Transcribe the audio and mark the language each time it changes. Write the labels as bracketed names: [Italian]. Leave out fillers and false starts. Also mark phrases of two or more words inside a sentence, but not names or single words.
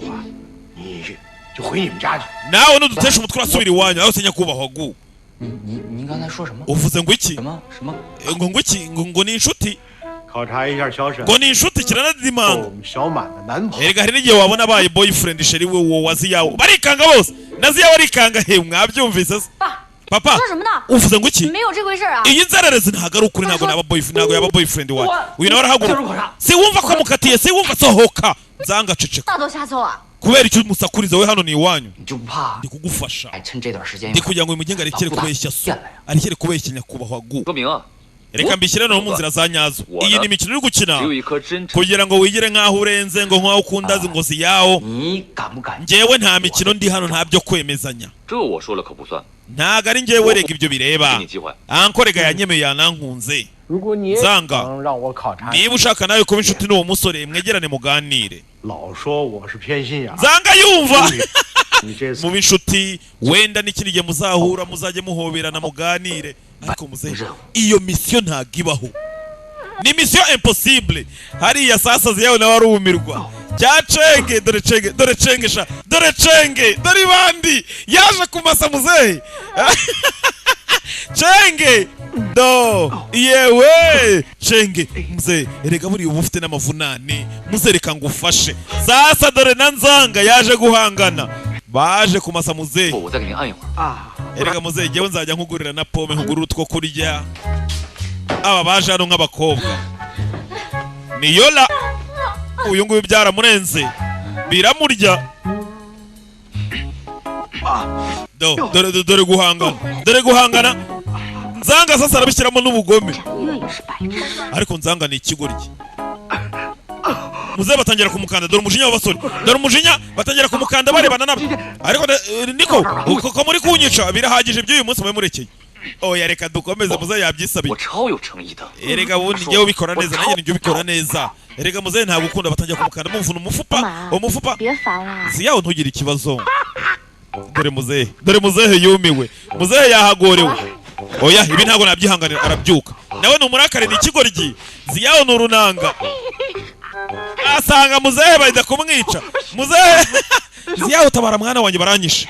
[Chinese] 你就回你们家去。 [Kinyarwanda] nawe nudutesha umutwe urasubira iwanyu aho se nyakubahwa gu [Chinese] 您刚才说什么？ [Kinyarwanda] uvuze ngo iki [Chinese] 什么什么？ [Kinyarwanda] ngo iki ngo ni inshuti [Chinese] 考察一下小沈， [Kinyarwanda] ngo ni inshuti [Chinese] 做 [Kinyarwanda] kiranadimanga [Chinese] 我们小满的男朋友。 [Kinyarwanda] erega hari n'igihe wabona abaye boyfriend sheri we uwo wa ziyawo barikanga bose na ziyawo arikanga he mwabyumvise se [Chinese] 爸， [Kinyarwanda] papa [Chinese] 说什么呢？ [Kinyarwanda] uvuze ngo iki [Chinese] 没有这回事啊！ [Kinyarwanda] iyi nzererezi ntabwo ari ukuri ntabwo yaba boyfriend wawe uyu nawe [Chinese] 就是 [Kinyarwanda] arahaguruka [Chinese] 我啥？ [Kinyarwanda] si wumva ko mukatiye si wumva sohoka nzanga ceceka [Chinese] 大头瞎凑啊！ [Kinyarwanda] kubera icyo umusakuriza we hano ni iwanyu [Chinese] 你就不怕 [Kinyarwanda] ndi kugufasha [Chinese] 哎，趁这段时间 [Kinyarwanda] ndi kugira ngo uyu mugenga arekere kubeshya so arekere kubeshya nyakubahwa gu [Chinese] 说明啊， [Kinyarwanda] reka mbishyire no mu nzira za nyazo iyi ni imikino uri gukina [Chinese] 只有一颗真诚。 [Kinyarwanda] kugira ngo wigire nk'aho urenze ngo nk'aho ukunda ngo ziyawo [Chinese] 你敢不敢？ [Kinyarwanda] njyewe nta mikino ndi hano nta byo kwemezanya [Chinese] 这我说了可不算， [Kinyarwanda] ntago ari njyewe rega ibyo [Chinese] 给 [Kinyarwanda] bireba [Chinese] 你机会。 [Kinyarwanda] ankorega yanyemeye yanankunze [Chinese] 如果你也 [Kinyarwanda] Zanga [Chinese] 想让我考察， [Kinyarwanda] niba ushaka nawe kuba inshuti n'uwo musore mwegerane muganire [Chinese] 老说我是偏心眼儿， [Kinyarwanda] nzanga yumva [Chinese] 你这次 [Kinyarwanda] mu b'inshuti wenda n'ikindi gihe muzahura muzajye muhoberana muganire ariko muzehe iyo misiyo ntabwo ibaho ni misiyo impossible hariya sasa ziyawe nawe arumirwa bya cenge dore cenge dore cenge sha dore cenge dore ibandi yaje kumasa muzehe cenge do yewe cenge muzehe erega buriya uba ufite n'amavunane muzehe reka ngufashe sasa dore na nzanga yaje guhangana baje kumasa muzehe [Chinese] 我再给您按一会儿。啊， [Kinyarwanda] erega muzehe jyewe nzajya nkugurira na pome nkugurira utwo kurya aba baje hano nk'abakobwa ni yola uyu nguyu byaramurenze biramurya dore guhangana nzanga sasa arabishyiramo n'ubugome [Chinese] 朋友也是白痴。 [Kinyarwanda] ariko nzanga ni ikigoryi muzehe batangira kumukanda dore umujinya w'abasore dore umujinya batangira kumukanda barebana nabo ariko niko ko muri kunyica birahagije by'uyu munsi mube murekeye oya reka dukomeze muzehe yabyisabiye [Chinese] 我超有诚意的。 [Kinyarwanda] erega ubundi njyewe ubikora neza nanjye nijye ubikora neza erega muzehe ntabwo ukunda batangira kumukanda muvuna umufupa [Chinese] 别烦了， [Kinyarwanda] ziyawo ntugire ikibazo dore muzehe yumiwe muzehe yahagorewe oya ibi ntabwo nabyihanganira arabyuka nawe ni umurakare ni ikigoryi ziyawo ni urunanga asanga muzehe bahita kumwica muzehe ziyaho tabara mwana wanjye baranyishe